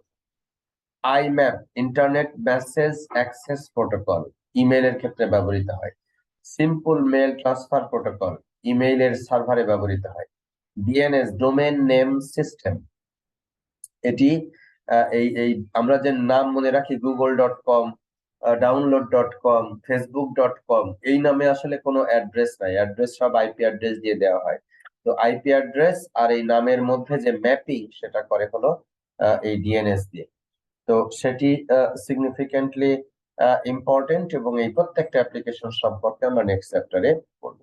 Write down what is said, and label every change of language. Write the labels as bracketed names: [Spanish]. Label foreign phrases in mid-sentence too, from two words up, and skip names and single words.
[Bangla] আইম্যাপ, [English] Internet Message Access Protocol, [Bangla] ইমেইলের ক্ষেত্রে ব্যবহৃত হয়। [English] Simple Mail Transfer Protocol, [Bangla] ইমেইলের সার্ভারে ব্যবহৃত হয়। ডিএনএস, [English] Domain Name System, [Bangla] এটি এই আমরা যে নাম মনে রাখি google.com, download.com, facebook.com, এই নামে আসলে কোনো অ্যাড্রেস নাই, অ্যাড্রেস সব [English] IP address [Bangla] দিয়ে দেওয়া হয়। তো [English] IP address [Bangla] আর এই নামের মধ্যে যে ম্যাপিং সেটা করে হলো এই ডিএনএস দিয়ে। তো সেটি [English] significantly important [Bangla] এবং এই প্রত্যেকটা অ্যাপ্লিকেশন সম্পর্কে আমরা [English] next chapter [Bangla] পড়ব।